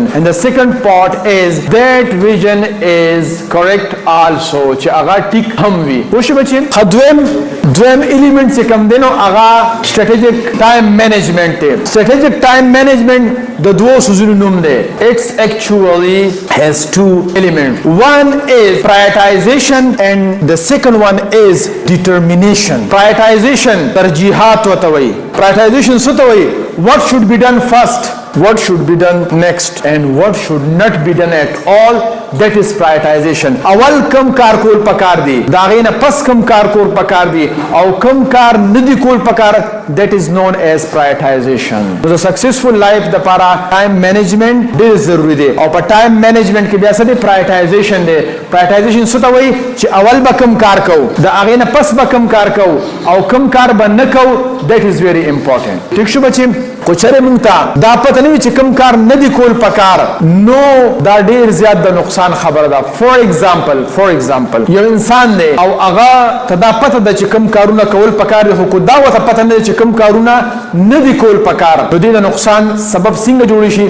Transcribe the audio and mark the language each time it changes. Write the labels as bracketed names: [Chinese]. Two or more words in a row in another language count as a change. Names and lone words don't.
[English] And the second part is that vision is correct also. [Pashto] چې هغه ټیک هم وي. وښه بچي دویم element چې کوم دی نو هغه [English] strategic time management [Pashto] دی. [English] Strategic time management [Pashto] د دوه سوزونو نوم دی. [English] It's actually has two elements. One is prioritization and the second one is determination. [Pashto] Prioritization ترجیحات وته وي. Prioritization څه ته وي؟ [English] What should be done first, what should be done next, and what should not be done at all that is prioritization. [Pashto] اول کم کار کول پکار دی دا غینه پس کم کار کول پکار دی او کم کار ندی کول پکار [English] that is known as prioritization. The successful life [Pashto] دپاره [English] time management [Pashto] ډیر ضروری دی او په [English] time management [Pashto] کې بیا څه دی prioritization دی. prioritization څه ته وایي چې اول به کم کار کو دا غینه پس به کم کار کو او کم کار به نه کو [English] that is very important. [Pashto] ٹھیک شو بچی کو چره مونږ ته دا پته نه وي چې کم کار نه دی کول پکار نو دا ډیر زیات د نقصان خبره ده. [English] for example [Pashto] یو انسان دی او هغه ته دا پته ده چې کم کارونه کول پکار دي خو دا وته پته نه چې کم کارونه نه دی کول پکار نو دې د نقصان سبب څنګه جوړ شي.